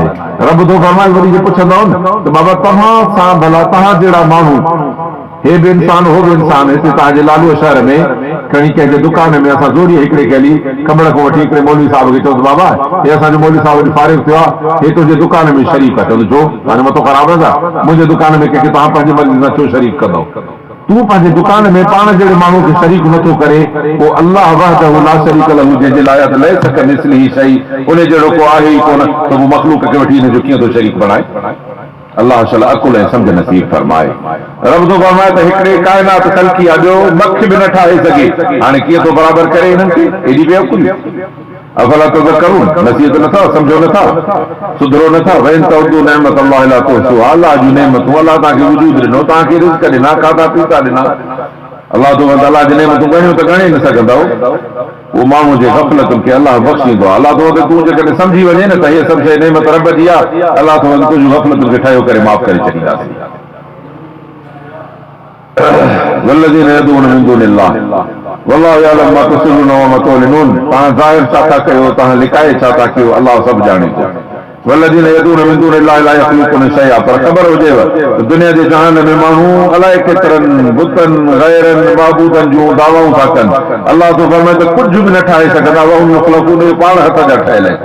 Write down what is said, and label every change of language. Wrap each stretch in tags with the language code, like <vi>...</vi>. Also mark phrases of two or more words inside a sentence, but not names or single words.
<sd>रब थो फरमाए वरी जे पुछंदव न त बाबा तव्हां सां भला तव्हां जहिड़ा माण्हू, हे बि इंसान हो बि इंसान, हिते तव्हांजे लालूअ शहर में खणी कंहिंजे दुकान में असां जोरी हिकिड़े कयली कमड़ खां वठी हिकिड़े मौलवी साहिब खे चयोसि बाबा हे असांजो मौलवी साहिब वरी फारिग थियो आहे, हे तुंहिंजे दुकान में शरीक आहे। चवंदो छो? हाणे मथो ख़राबु आहे छा? मुंहिंजे दुकान में कंहिंखे तव्हां पंहिंजे मर्ज़ी सां छो शरीक कंदव? तूं पंहिंजे दुकान में पाण जहिड़े माण्हू खे शरीक नथो करे, पोइ</sd> <ar>الله وحده لا شريك له</ar> <sd>जंहिंजे लाइ</sd> <ar>ليس كمثله شيء,</ar> <sd>उन जहिड़ो को आहे ई कोन, त पोइ मख़लूक खे वठी हिन जो कीअं थो शरीक बणाए? अल्लाह ताला अकुल ऐं सम्झ नसीब फरमाए। रब थो फरमाए त हिकिड़े काइनात ख़ल्क़ी आहे, ॿियो मख बि न ठाहे सघे, हाणे कीअं थो बराबरि करे हिननि खे? एॾी बेवकूफ़ी।</sd> <ar>أفلا تذكرون,</ar> <sd>नसीहत नथा, सम्झो नथा, सुधरो नथा।</sd> <ar>وإن تعدوا نعمة الله لا تحصوها,</ar> <sd>अल्लाह जूं नेमतूं, अल्लाह तव्हांखे वजूद ॾिनो, तव्हांखे रिज़्क़ ॾिना, खाधा पीता ॾिना, अल्लाह तो अल्लाह जी नेमतूं ॻणियूं त ॻणे न सघंदव। उहो माण्हू जे ग़फ़लतुनि खे अल्लाह बख़्शींदो आहे। अल्लाह तो तूं जेकॾहिं सम्झी वञे न त हीअ सभु शइ नेमत रब जी आहे, अल्लाह तो तुंहिंजूं ग़फ़लतुनि खे ठहियो करे माफ़ करे छॾींदासीं।</sd> <ar>والذين يدعون من دون الله والله يعلم ما تسرون وما تعلنون,</ar> <sd>तव्हां ज़ाहिर छा था कयो, तव्हां लिकाए छा था कयो, अल्लाह सभु ॼाणे थो।</sd> <ar>والذين يدعون من دون الله لا يخلقون شيئا,</ar> <sd>पर ख़बर हुजेव त दुनिया जे जहान में माण्हू अलाए केतिरनि बुतनि गैरनि माबूदनि जूं दावाऊं था कनि। अल्लाह तो फरमाए त कुझु बि न ठाहे सघंदा,</sd> <ar>وهم يخلقون,</ar> <sd>पाण हथ जा ठहियल आहिनि।</sd>